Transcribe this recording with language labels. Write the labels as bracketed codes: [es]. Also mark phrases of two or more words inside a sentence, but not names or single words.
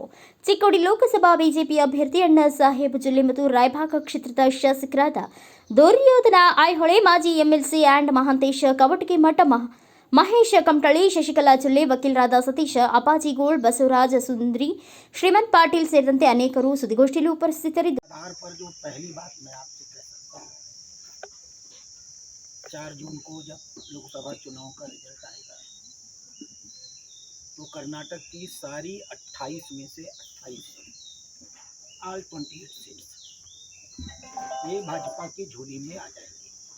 [kn] ಚಿಕ್ಕೋಡಿ ಲೋಕಸಭಾ ಬಿಜೆಪಿ ಅಭ್ಯರ್ಥಿ ಅಣ್ಣಾ ಸಾಹೇಬ್ ಜೊಲ್ಲೆ ಮತ್ತು ರಾಯಭಾಗ ಕ್ಷೇತ್ರದ ಶಾಸಕರಾದ ದುರ್ಯೋಧನ ಐಹೊಳೆ, ಮಾಜಿ ಎಂಎಲ್ಸಿ ಆ್ಯಂಡ್ ಮಹಾಂತೇಶ ಕವಟಗಿಮಠ, ಮಹೇಶ್ ಕಮಟಳ್ಳಿ, ಶಶಿಕಲಾ ಜೊಲ್ಲೆ, ವಕೀಲರಾದ ಸತೀಶ ಅಪಾಜಿಗೋಳ್, ಬಸವರಾಜ ಸುಂದ್ರಿ, ಶ್ರೀಮಂತ್ ಪಾಟೀಲ್ ಸೇರಿದಂತೆ ಅನೇಕರು ಸುದ್ದಿಗೋಷ್ಠಿಯಲ್ಲಿ ಉಪಸ್ಥಿತರಿದ್ದರು. [hi] 4 जून को जब लोकसभा चुनाव का रिजल्ट आएगा तो कर्नाटक की सारी 28 में से 28 [en] all 28 seats [hi] ये भाजपा की झोली में आ जाएगी।